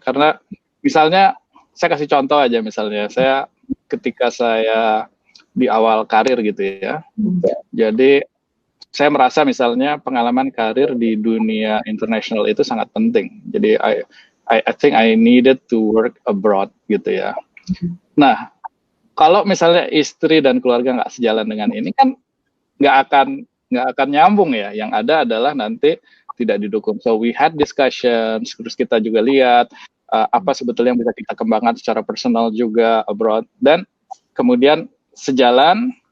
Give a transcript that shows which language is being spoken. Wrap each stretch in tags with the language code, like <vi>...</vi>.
<id>Karena misalnya saya kasih contoh aja, misalnya saya ketika saya di awal karir gitu ya, jadi saya merasa misalnya pengalaman karir di dunia internasional itu sangat penting. Jadi</id> <en>I think I needed to work abroad</en> <id>gitu ya. Nah, kalau misalnya istri dan keluarga nggak sejalan dengan ini kan nggak akan nyambung ya. Yang ada adalah nanti tidak didukung.</id> <en>So we had discussions,</en> <id>terus kita juga lihat apa sebetulnya yang bisa kita kembangkan secara personal juga abroad, dan kemudian sejalan.</id>